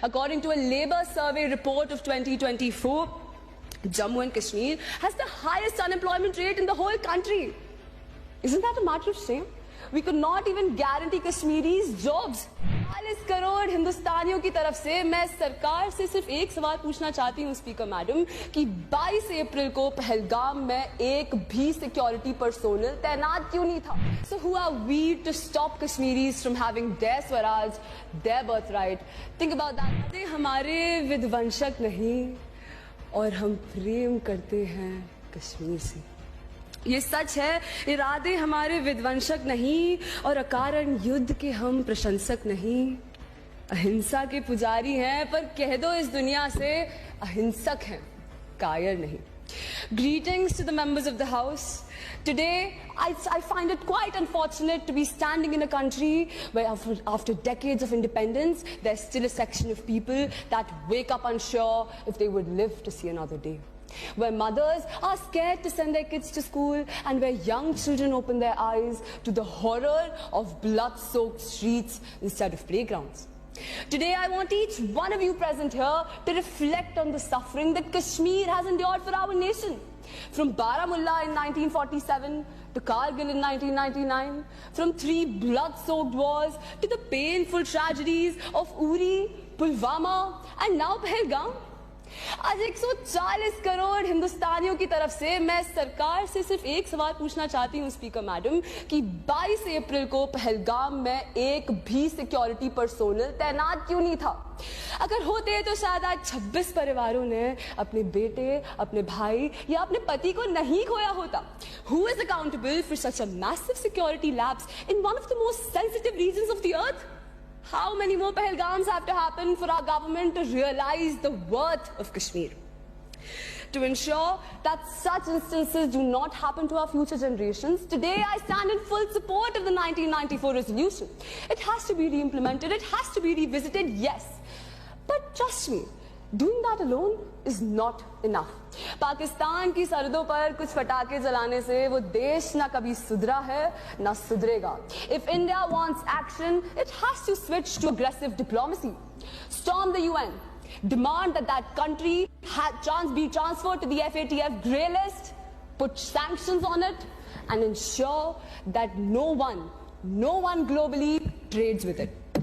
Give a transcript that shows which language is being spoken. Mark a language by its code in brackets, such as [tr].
[en] According to a Labour survey report of 2024, Jammu and Kashmir has the highest unemployment rate in the whole country. Isn't that a matter of shame? We could not even guarantee Kashmiris jobs. [hi] 40 crore हिंदुस्तानियों की तरफ से मैं सरकार से सिर्फ एक सवाल पूछना चाहती हूँ स्पीकर मैडम कि 22 अप्रैल को पहलगाम में एक भी सिक्योरिटी पर्सोनल तैनात क्यों नहीं था? [en] So who are we to stop Kashmiris from having their Swaraj, their birthright? Think about that. [hi] हमारे विध्वंसक नहीं और हम प्रेम करते हैं कश्मीर से. ये सच है, इरादे हमारे विध्वंसक नहीं और अकारण युद्ध के हम प्रशंसक नहीं. अहिंसा के पुजारी हैं पर कह दो इस दुनिया से अहिंसक हैं, कायर नहीं. [en] Greetings to the members of the House. Today, I find it quite unfortunate to be standing in a country where after decades of independence, there's still a section of people that wake up unsure if they would live to see another day. Where mothers are scared to send their kids to school and where young children open their eyes to the horror of blood-soaked streets instead of playgrounds. Today I want each one of you present here to reflect on the suffering that Kashmir has endured for our nation. From Baramulla in 1947 to Kargil in 1999, from 3 blood-soaked wars to the painful tragedies of Uri, Pulwama and now Pahalgam. [hi] आज 140 करोड़ हिंदुस्तानियों की तरफ से मैं सरकार से सिर्फ एक सवाल पूछना चाहती हूँ स्पीकर मैडम कि 22 अप्रैल को पहलगाम में एक भी सिक्योरिटी पर्सोनल तैनात क्यों नहीं था? अगर होते तो शायद आज 26 परिवारों ने अपने बेटे, अपने भाई या अपने पति को नहीं खोया होता. [en] Who is accountable for such a massive security lapse in one of the most sensitive regions of the earth? How many more Pahalgams have to happen for our government to realize the worth of Kashmir? To ensure that such instances do not happen to our future generations, today I stand in full support of the 1994 resolution. It has to be re-implemented, it has to be revisited, yes. But trust me, doing that alone is not enough. [hi] Pakistan की सरहदों पर कुछ पटाखे जलाने से वो देश ना कभी सुधरा है ना सुधरेगा. [en] If India wants action, it has to switch to aggressive diplomacy. Storm the UN. Demand that country be transferred to the FATF grey list, put sanctions on it, and ensure that no one globally trades with it.